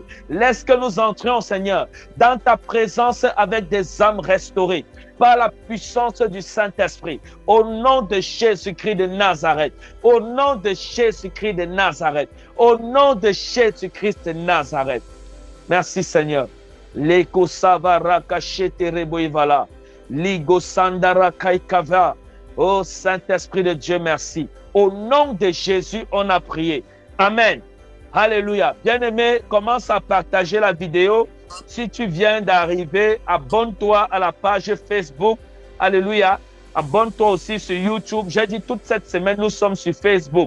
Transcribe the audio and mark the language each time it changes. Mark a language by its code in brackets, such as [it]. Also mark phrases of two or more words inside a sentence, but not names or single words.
[fr] Laisse que nous entrions, Seigneur, dans ta présence avec des âmes restaurées par la puissance du Saint-Esprit. Au nom de Jésus-Christ de Nazareth. Au nom de Jésus-Christ de Nazareth. Au nom de Jésus-Christ de Nazareth. Merci, Seigneur. Leko savara kachete reboivala. Ligo sandara kaikava. Oh Saint-Esprit de Dieu, merci. Au nom de Jésus, on a prié. Amen. Alléluia. Bien-aimé, commence à partager la vidéo. Si tu viens d'arriver, abonne-toi à la page Facebook. Alléluia. Abonne-toi aussi sur YouTube. J'ai dit toute cette semaine, nous sommes sur Facebook.